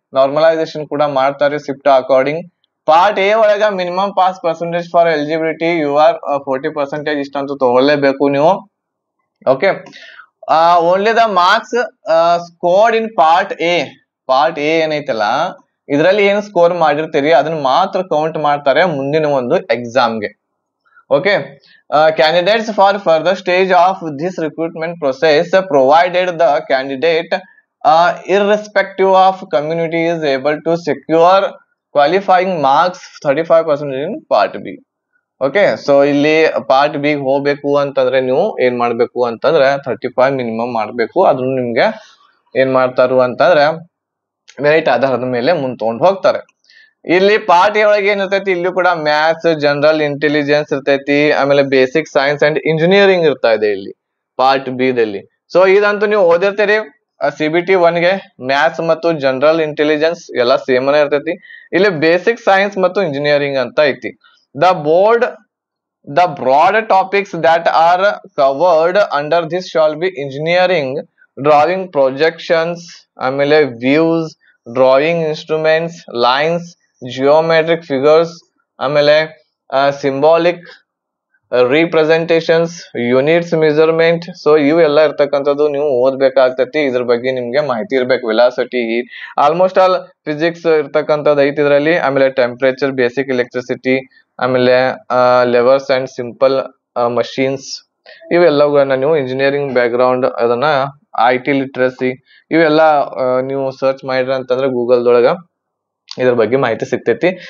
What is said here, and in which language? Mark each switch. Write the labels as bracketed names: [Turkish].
[Kannada] Normalisation ಕೂಡ ಮಾಡ್ತಾರೆ shift according. Part A ಒಳಗ [English] minimum pass percentage for eligibility you are [Kannada] 40% ಇಷ್ಟಂತೂ ತಗೊಳ್ಳೇಬೇಕು ನೀವು. [English] Okay, only the marks scored in part A. [Kannada] Part A ಏನೈತಲ್ಲ ಇದರಲ್ಲಿ ಏನು score ಮಾಡಿರ್ತೀರಿ ಅದನ್ನ ಮಾತ್ರ ಕೌಂಟ್ ಮಾಡ್ತಾರೆ ಮುಂದಿನ ಒಂದು ಎಕ್ಸಾಮ್ಗೆ. [English] Okay, candidates for further stage of this recruitment process, provided the candidate irrespective of community is able to secure qualifying marks 35% in part B. [Kannada] Okay, so ಇಲ್ಲಿ ಪಾರ್ಟ್ ಬಿ ಹೋಗ್ಬೇಕು ಅಂತಂದ್ರೆ ನೀವು ಏನ್ ಮಾಡ್ಬೇಕು ಅಂತಂದ್ರೆ 35 ಮಿನಿಮಮ್ ಮಾಡ್ಬೇಕು. ಅದನ್ನು ನಿಮ್ಗೆ ಏನ್ ಮಾಡ್ತಾರು ಅಂತಂದ್ರೆ ಮೆರಿಟ್ ಆಧಾರದ ಮೇಲೆ ಮುಂದ್ ತಗೊಂಡ್ ಹೋಗ್ತಾರೆ. ಇಲ್ಲಿ ಪಾರ್ಟ್ ಎ ಒಳಗೆ ಏನಿರ್ತೈತಿ, ಇಲ್ಲಿ ಕೂಡ ಮ್ಯಾಥ್ಸ್, ಜನರಲ್ ಇಂಟೆಲಿಜೆನ್ಸ್ ಇರ್ತೈತಿ, ಆಮೇಲೆ ಬೇಸಿಕ್ ಸೈನ್ಸ್ ಅಂಡ್ ಇಂಜಿನಿಯರಿಂಗ್ ಇರ್ತಾ ಇದೆ ಇಲ್ಲಿ ಪಾರ್ಟ್ ಬಿ ದಲ್ಲಿ. ಸೊ ಇದಂತೂ ನೀವು ಓದಿರ್ತೀರಿ. CBT 1 ಗೆ ಮ್ಯಾಥ್ಸ್ ಮತ್ತು ಜನರಲ್ ಇಂಟೆಲಿಜೆನ್ಸ್ ಎಲ್ಲ ಸೇಮ್ ಇರ್ತೈತಿ. ಇಲ್ಲಿ ಬೇಸಿಕ್ ಸೈನ್ಸ್ ಮತ್ತು ಇಂಜಿನಿಯರಿಂಗ್ ಅಂತ ಐತಿ. [English] The broad topics that are covered under this shall be engineering, drawing projections, ಆಮೇಲೆ views, drawing instruments, lines, geometric figures, ಆಮೇಲೆ symbolic representations, units measurement. [Kannada] So ಇವೆಲ್ಲ ಇರ್ತಕ್ಕಂಥದ್ದು ನೀವು ಓದ್ಬೇಕಾಗ್ತೈತಿ. ಇದ್ರ ಬಗ್ಗೆ ನಿಮ್ಗೆ ಮಾಹಿತಿ ಇರ್ಬೇಕು. ವೆಲಾಸಿಟಿ, ಆಲ್ಮೋಸ್ಟ್ ಆಲ್ ಫಿಸಿಕ್ಸ್ ಇರ್ತಕ್ಕಂಥದ್ದು ಐತಿ ಇದರಲ್ಲಿ. ಆಮೇಲೆ ಟೆಂಪರೇಚರ್, ಬೇಸಿಕ್ ಎಲೆಕ್ಟ್ರಿಸಿಟಿ, ಆಮೇಲೆ ಲೆವರ್ಸ್ ಅಂಡ್ ಸಿಂಪಲ್ ಮಷೀನ್ಸ್ ಇವೆಲ್ಲವುಗಳನ್ನ ನೀವು ಇಂಜಿನಿಯರಿಂಗ್ ಬ್ಯಾಕ್ ಗ್ರೌಂಡ್ ಅದನ್ನ IT ಲಿಟ್ರಸಿ ಇವೆಲ್ಲ ನೀವು ಸರ್ಚ್ ಮಾಡಿದ್ರ ಅಂತಂದ್ರೆ ಗೂಗಲ್ದೊಳಗ ಇದ್ರ ಬಗ್ಗೆ ಮಾಹಿತಿ ಸಿಗ್ತೈತಿ.